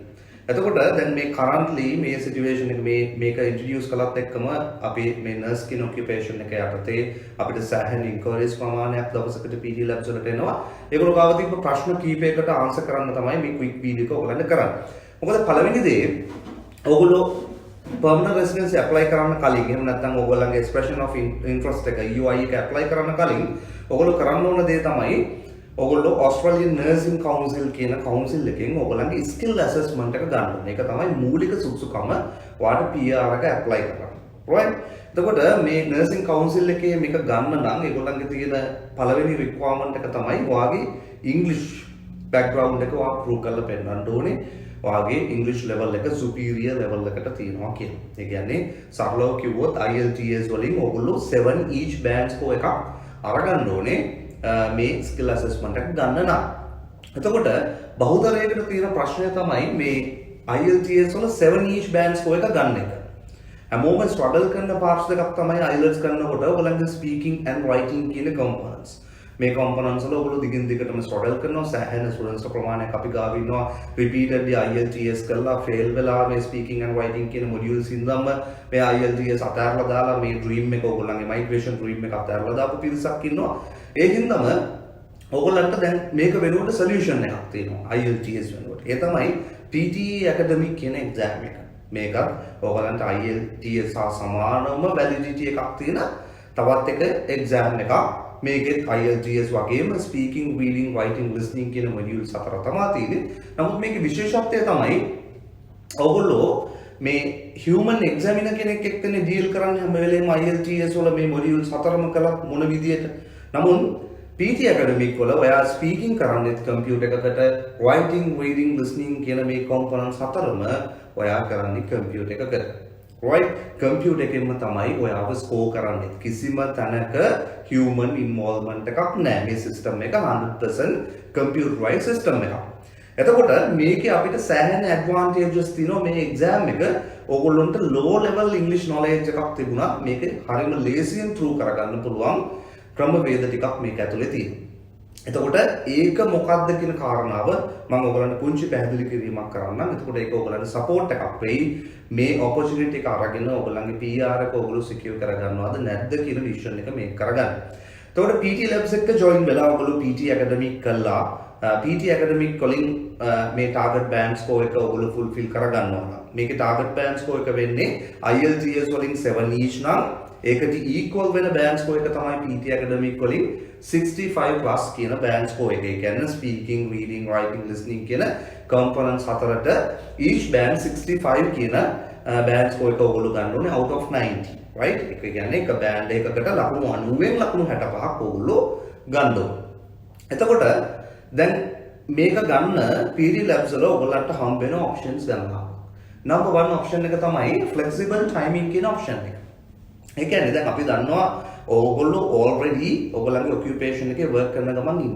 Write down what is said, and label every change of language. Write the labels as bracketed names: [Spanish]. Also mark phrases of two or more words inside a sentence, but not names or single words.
[Sinhala] එතකොට දැන් මේ currently මේ situation එක මේක introduce කළත් එක්කම අපි මේ nurse කියන occupation එක යටතේ අපිට සෑහෙන inquiries ප්‍රමාණයක් දවසකට PT labs වලට එනවා. ඒගොල්ලෝ ගාව තිබ්බ ප්‍රශ්න කීපයකට answer කරන්න තමයි මේ [English] quick video [Sinhala] එක ඔයගලන්ට කරන්නේ. මොකද පළවෙනි දේ ඔයගොල්ලෝ [English] permanent residency apply [Sinhala] කරන්න කලින් එහෙම නැත්නම් ඔයගොල්ලන්ගේ [English] expression of interest [Sinhala] එක EOI එක apply කරන්න කලින් ඔයගොල්ලෝ කරන්න ඕන දේ තමයි ඔයගොල්ලෝ Australian Nursing Council කියන council එකෙන් ඔයගොල්ලන්ගේ [English] skill assessment [Sinhala] එක ගන්න ඕනේ. ඒක තමයි මූලික සුදුසුකම ඔයාලට PR එක apply කරන්න. right? එතකොට මේ [English] nursing council [Sinhala] එකේ මේක ගන්න නම් ඒගොල්ලන්ගේ තියෙන පළවෙනි requirement එක තමයි ඔයාගේ [English] English background [Sinhala] එක ඔයා prove කරලා පෙන්නන්න ඕනේ. ඔයාගේ [English] English level [Sinhala] එක [English] superior level [Sinhala] එකට තියෙනවා කියලා. ඒ කියන්නේ සරලව කිව්වොත් IELTS වලින් ඔයගොල්ලෝ 7 [English] each band score [Sinhala] එකක් අරගන්න ඕනේ මේ [English] skill assessment [Sinhala] එක ගන්න නම්. එතකොට බහුතරයකට තියෙන ප්‍රශ්නය තමයි මේ IELTS වල 7 [English] each band score [Sinhala] එක ගන්න එක. හැමෝම struggle කරන parts දෙකක් තමයි IELTS කරනකොට ඔයගොල්ලන්ගේ [English] speaking and writing [Sinhala] කියන components. මේ components වල ඔයගොල්ලෝ දිගින් දිගටම struggle කරනවා. සෑහෙන students ප්‍රමාණයක් අපි ගාව ඉන්නවා repeatedly IELTS කරලා fail වෙලා මේ [English] speaking and writing [Sinhala] කියන modules ඉඳන්ම මේ IELTS අතහැරලා දාලා මේ dream එක ඔයගොල්ලන්ගේ [English] migration dream [Sinhala] එක අතහැරලා දාපු පිරිසක් ඉන්නවා. ඒ හින්දාම ඔයගොල්ලන්ට දැන් මේක වෙනුවට solution එකක් තියෙනවා IELTS වෙනුවට. ඒ තමයි PTE ACADEMIC කියන exam එක. මේකත් ඔයගොල්ලන්ට IELTS සහ සමානම validity එකක් තියෙන තවත් එක exam එකක්. මේකෙත් IELTS වගේම [English] speaking, reading, writing, listening [Sinhala] කියන modules හතර තමයි තියෙන්නේ. නමුත් මේකේ විශේෂත්වය තමයි ඔයගොල්ලෝ මේ [English] human examiner [Sinhala] කෙනෙක් එක්කනේ deal කරන්නේ හැම වෙලේම IELTS වල මේ modules හතරම කළත් මොන විදියට. නමුත් PT academic වල ඔයා speaking කරන්නේත් computer එකකට, [English] writing, reading, listening [Sinhala] කියන මේ components හතරම ඔයා කරන්නේ computer එකකට. right? computer එකෙන්ම තමයි ඔයාව score කරන්නේ. කිසිම තැනක [English] human involvement [Sinhala] එකක් නැහැ. මේ system එක 100% [English] computerized system [Sinhala] එකක්. එතකොට මේකේ අපිට සෑහෙන advantages තියෙනවා මේ exam එක. ඕගොල්ලන්ට [English] low level English knowledge [Sinhala] එකක් තිබුණා මේක හරියම ලේසියෙන් through කරගන්න පුළුවන් ක්‍රමවේද ටිකක් මේක ඇතුලේ තියෙනවා. එතකොට ඒක මොකක්ද කියන කාරණාව මම ඔයගලන්ට පුංචි පැහැදිලි කිරීමක් කරන්නම්. එතකොට ඒක ඔයගලන්ට support එකක් වෙයි. මේ opportunity එක අරගෙන ඔයගලන්ගේ PR එක ඔයගොල්ලෝ secure කරගන්නවද නැද්ද කියන decision එක මේක කරගන්න. එතකොට PT labs එක join වෙලා ඔයගොල්ලෝ PT academic කළා. PT academic වලින් මේ [English] target band score [Sinhala] එක ඔයගොල්ලෝ fulfill කරගන්නවා. මේකේ [English] target band score [Sinhala] එක වෙන්නේ IELTS වලින් 7 each නම් ඒකට equal වෙන [English] band score [Sinhala] එක තමයි PT academic වලින් 65 plus කියන [English] band score [Sinhala] එක. ඒ කියන්නේ [English] speaking, reading, writing, listening [Sinhala] කියන components හතරට [English] each band [Sinhala] 65 කියන [English] band score [Sinhala] එක ඔයගොල්ලෝ ගන්න ඕනේ [English] out of [Sinhala] 90. right? ඒක කියන්නේ එක band එකකට ලකුණු 90න් ලකුණු 65ක් ඔයගොල්ලෝ ගන්න ඕනේ. එතකොට දැන් මේක ගන්න PT labs වල ඔයගොල්ලන්ට හම්බ වෙන options ගන්නවා. number 1 option එක තමයි [English] flexible timing [Sinhala] කියන option එක. ඒ කියන්නේ දැන් අපි දන්නවා ඕගොල්ලෝ already ඔයගොල්ලන්ගේ occupation එකේ work කරන ගමන් ඉන්නේ.